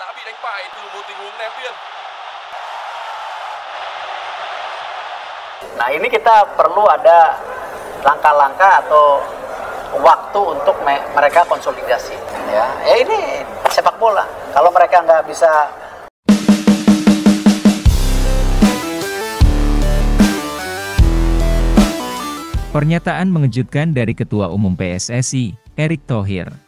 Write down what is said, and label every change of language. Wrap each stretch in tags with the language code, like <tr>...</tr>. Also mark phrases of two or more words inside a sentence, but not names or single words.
<vi>đánh bại từ một tình huống ném biên.</vi> <id>Nah, ini kita perlu ada langkah-langkah atau waktu untuk mereka konsolidasi. Ya ini sepak bola. Kalau mereka nggak bisa. Pernyataan mengejutkan dari Ketua Umum PSSI, Erick Thohir.</id>